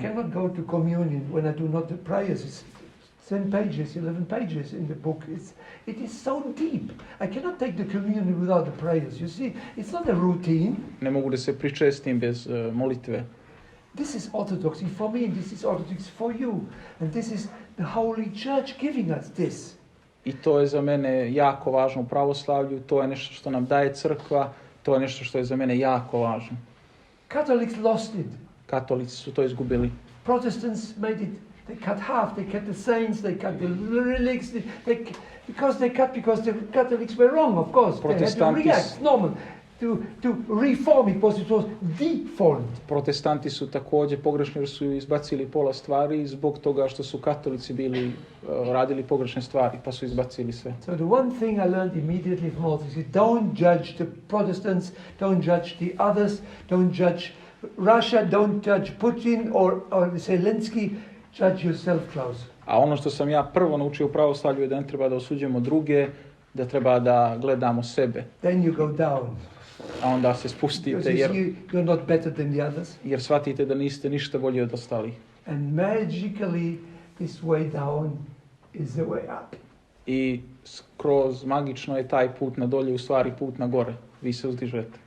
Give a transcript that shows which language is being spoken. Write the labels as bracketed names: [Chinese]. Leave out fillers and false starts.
[English] I cannot go to communion when I do not the prayers. It's 10 pages, 11 pages in the book. It is so deep. I cannot take the communion without the prayers. You see, it's not a routine. [Serbian] Ne mogu da se pričestim bez molitve. [English] This is Orthodoxy for me, and this is Orthodox for you. And this is the Holy Church giving us this. [Serbian] I to je za mene jako važno u pravoslavlju, to je nešto što nam daje crkva, to je nešto što je za mene jako važno. [English] Catholics lost it. [Serbian] Katolici su to izgubili. [English] Protestants made it, they cut half, they cut the saints, they cut the relics, because the Catholics were wrong, of course. They had to react, normal, to reform it, because it was deformed. [Serbian] Protestanti su također pogrešni jer su izbacili pola stvari zbog toga što su katolici bili radili pogrešne stvari, pa su izbacili sve. [English] So the one thing I learned immediately from Orthodox is don't judge the Protestants, don't judge the others, don't judge Russia, don't judge Putin or Zelensky, judge yourself, Klaus. [Serbian] A ono što sam ja prvo naučio u pravoslavlju je da ne treba da osuđujemo druge, da treba da gledamo sebe. [English] Then you go down. [Serbian] A onda se spustite [English] you're not better than the others. [Serbian] Jer shvatite da niste ništa bolji od ostalih. [English] And magically this way down is the way up. [Serbian] I skroz magično je taj put na dolje u stvari put na gore. Vi se uzdižete.